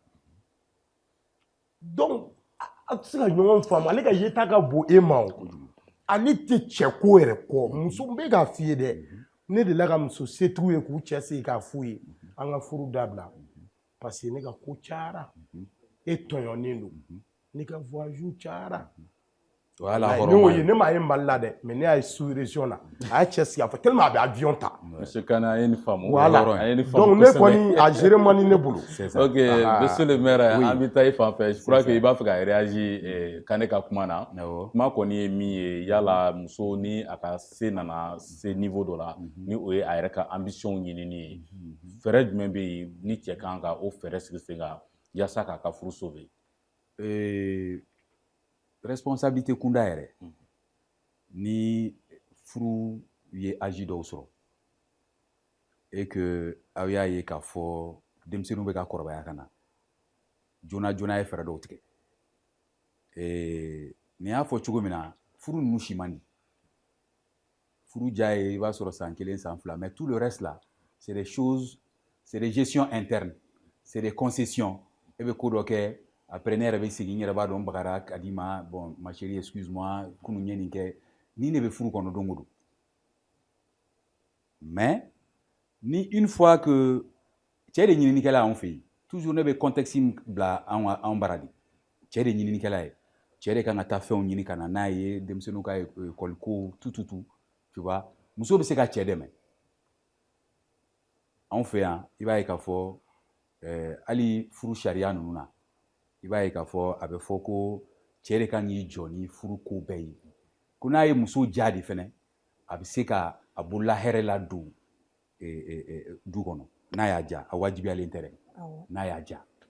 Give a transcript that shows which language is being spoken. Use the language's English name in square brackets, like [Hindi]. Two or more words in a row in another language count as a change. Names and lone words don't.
[Bambara] donc a tɛ se ka ɲɔgɔn faamu ale ka yeta ka bon e ma o ale tɛ cɛko yɛrɛ kɔ muso n bɛ k'a f'i ye dɛ ne delila ka muso setigiw ye k'u cɛ sigi k'a f'u ye an ka furu dabila [French] parce que [Bambara] ne ka ko cayara e tɔɲɔnnen don ne ka voyage cayara ne m'a ye Mali la dɛ mais ne y'a ye [French] sous région [Bambara] na a y'a cɛ sigi a fɔ tellement a bɛ avion ta monsieur Kane a ye nin faamu [French] voilà donc [Bambara] ne kɔni a gérer man di ne bolo [French] ok monsieur le maire [Bambara] an bɛ taa i fan fɛ [French] je crois que [Bambara] i b'a fɛ ka réagir Kane ka kuma na kuma kɔni ye min ye yala muso ni a ka se nana se niveau dɔ la ni o ye a yɛrɛ ka ambition ɲinini ye fɛɛrɛ jumɛn bɛ yen ni cɛ kan ka o fɛɛrɛ sigi sen kan yaasa k'a ka furu sauver responsabilité kunda yɛrɛ ni furu ye âge dɔw sɔrɔ [French] et que [Bambara] aw y'a ye k'a fɔ denmisɛnninw bɛ ka kɔrɔbaya ka na joona ye fɛɛrɛ dɔw tigɛ nin y'a fɔ cogo min na furu ninnu si man di furu ja ye i b'a sɔrɔ san 1 san 2 [French] mais tout le reste là c'est des choses c'est des gestions internes c'est des concessions [Bambara] e bɛ ko dɔ kɛ après ne yɛrɛ bɛ segin n yɛrɛ b'a dɔn n bagara ka di ma bon ma [French] chérie excuse-moi [Bambara] kunun ye nin kɛ ni ne bɛ furu kɔnɔ don o don mais ni [French] une fois que [Bambara] cɛ de ɲininikɛla anw fɛ yen toujours ne bɛ contexte bila anw bara de cɛ de ɲininikɛla ye cɛ de kan ka taa fɛnw ɲini ka na n'a ye denmisɛnninw ka école ko [French] tout tu vois [Bambara] muso bɛ se ka cɛ dɛmɛ anw fɛ yan i b'a ye k'a fɔ hali furu sariya ninnu na i b'a ye k'a fɔ a bɛ fɔ ko cɛ de kan k'i jɔ ni furu ko bɛɛ ye ko n'a ye muso ja de fɛnɛ a bɛ se ka a bolola hɛrɛ la don du kɔnɔ n'a y'a ja a wajibiyalen tɛ dɛ n'a y'a ja